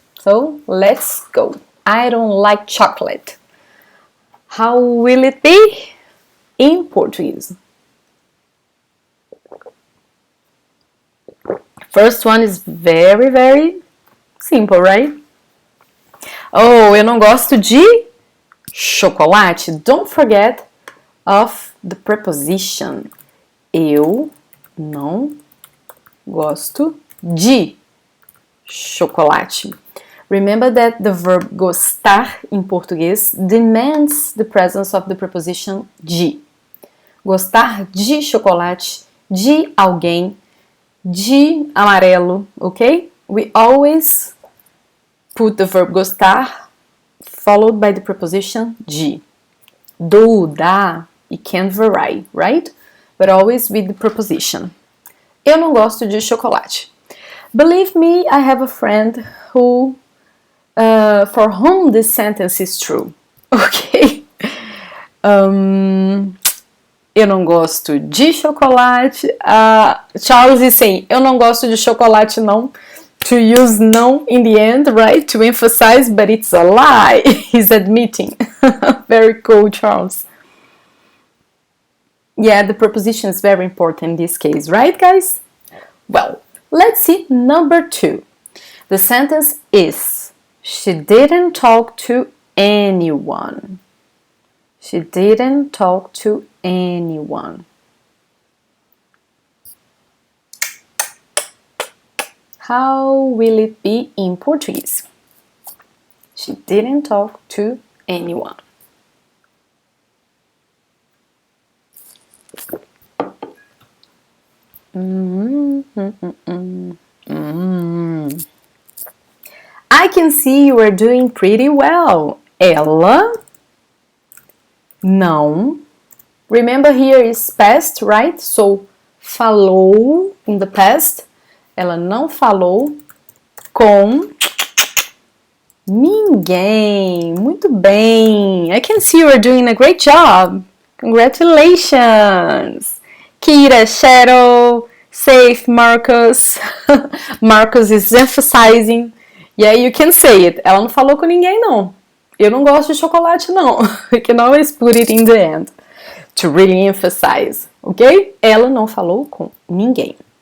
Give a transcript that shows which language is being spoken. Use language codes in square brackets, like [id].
[en] So let's go. I don't like chocolate. How will it be in Portuguese? First one is very, very simple, right? [pt] Oh, eu não gosto de chocolate. [en] Don't forget of the preposition. [pt] Eu não gosto de chocolate. [en] Remember that the verb gostar in Português demands the presence of the preposition de. [pt] Gostar de chocolate, de alguém, de amarelo, okay? [en] We always put the verb gostar followed by the preposition de. Do, da, it can vary, right? But always with the preposition. [pt] Eu não gosto de chocolate. [en] Believe me, I have a friend who, for whom this sentence is true. Okay? [pt] Eu não gosto de chocolate. [en] Charles is saying, [pt] eu não gosto de chocolate não. [en] To use não in the end, right? To emphasize, but it's a lie. He's admitting. Very cool, Charles. Yeah, the preposition is very important in this case, right, guys? Well, let's see number 2. The sentence is, she didn't talk to anyone. She didn't talk to anyone. How will it be in Portuguese? She didn't talk to anyone. I can see you are doing pretty well. [pt] Ela não. [en] Remember here is past, right? So falou in the past. [pt] Ela não falou com ninguém. Muito bem. [en] I can see you are doing a great job. Congratulations. Kira, Cheryl, Safe, Marcus. Marcus is emphasizing. Yeah, you can say it. [pt] Ela não falou com ninguém, não. Eu não gosto de chocolate, não. [en] We can always put it in the end to really emphasize, ok? [pt] Ela não falou com ninguém.